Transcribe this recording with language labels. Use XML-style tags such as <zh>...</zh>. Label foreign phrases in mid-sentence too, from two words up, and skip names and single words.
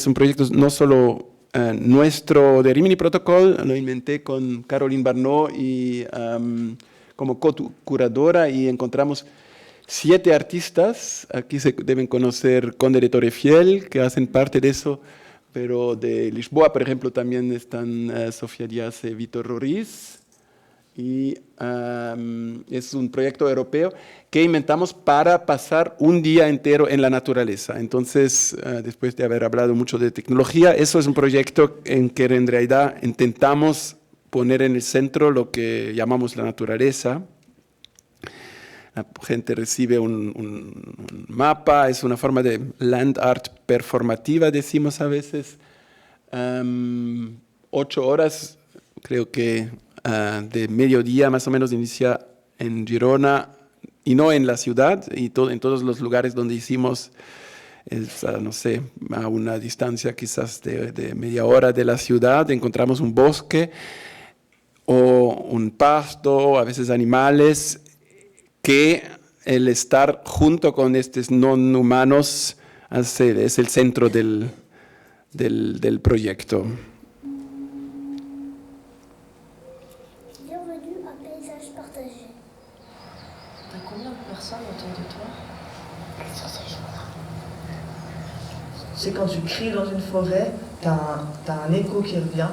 <es>un proyecto no solo nuestro de Rimini Protocol, lo inventé con Caroline Barnot y como co-curadora, y encontramos 7 artistas, aquí se deben conocer Conde de Torrefiel, que hacen parte de eso, pero de Lisboa, por ejemplo, también están Sofía Díaz y Vítor Roriz, y es un proyecto europeo que inventamos para pasar un día entero en la naturaleza. Entonces, después de haber hablado mucho de tecnología, eso es un proyecto en que en realidad intentamos poner en el centro lo que llamamos la naturaleza. La gente recibe un mapa, es una forma de</es> <en>land art</en> <es>performativa, decimos a veces. 8 horas, creo que de mediodía más o menos, inicia en Girona y no en la ciudad, y en todos los lugares donde hicimos, no sé, a una distancia quizás de media hora de la ciudad, encontramos un bosque o un pasto, a veces animales, que el estar junto con estos no humanos es el centro del proyecto.</es> <fr>Bienvenue à Paysage Partagé. T'as combien de personnes autour de toi? c'est quand tu cries dans une forêt, t'as un écho qui revient.</fr>